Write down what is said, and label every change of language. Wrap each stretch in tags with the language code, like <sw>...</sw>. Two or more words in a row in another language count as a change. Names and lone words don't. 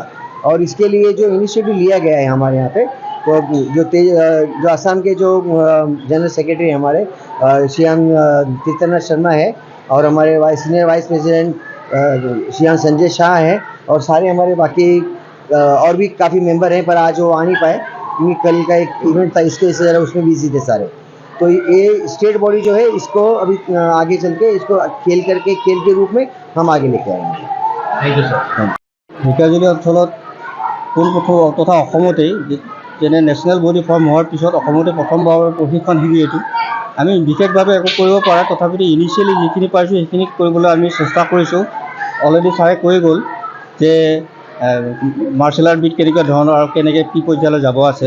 <hi>और इसके लिए जो इनिशिएटिव लिया गया है हमारे यहाँ पे, तो जो आसाम के जो</hi> <en>General Secretary</en> <hi>हमारे श्रीयान तीर्थनाथ शर्मा है, और हमारे</hi> <en>Senior Vice President</en> <hi>श्रीयान संजय शाह है, और सारे हमारे बाकी और भी काफ़ी मेंबर हैं, पर आज वो आ नहीं पाए क्योंकि कल का एक इवेंट था, इसके वजह से उसमें बिजी थे सारे। तो ये</hi> <en>state body</en> <hi>जो है, इसको अभी आगे चल के इसको खेल के रूप में हम आगे लेके आएंगे।</hi> <en>thank you sir.</en> <as>ঢেকিয়াজুলি অঞ্চলত পোনপ্ৰথম তথা অসমতেই যেনে</as> <en>national body form</en> <as>হোৱাৰ পিছত অসমতে প্ৰথমবাৰৰ প্ৰশিক্ষণ শিবিৰ এইটো। আমি বিশেষভাৱে একো কৰিব পৰা, তথাপিতো ইনিচিয়েলি যিখিনি পাৰিছোঁ সেইখিনি কৰিবলৈ আমি চেষ্টা কৰিছোঁ। অলৰেডি ছাৰে কৈ গ'ল যে</as> <en>martial art</en> <as>বিধ কেনেকুৱা ধৰণৰ আৰু কেনেকৈ কি পৰ্যায়লৈ যাব আছে।</as>